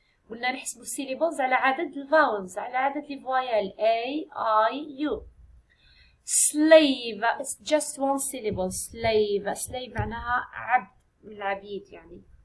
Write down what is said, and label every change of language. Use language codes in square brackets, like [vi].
[ar] قلنا نحسب السيلابلز على عدد الفاولز، على عدد الفويال A, I, U. [en] Slave, it's just 1 syllable. [ar] Slave معناها عبد من العبيد يعني.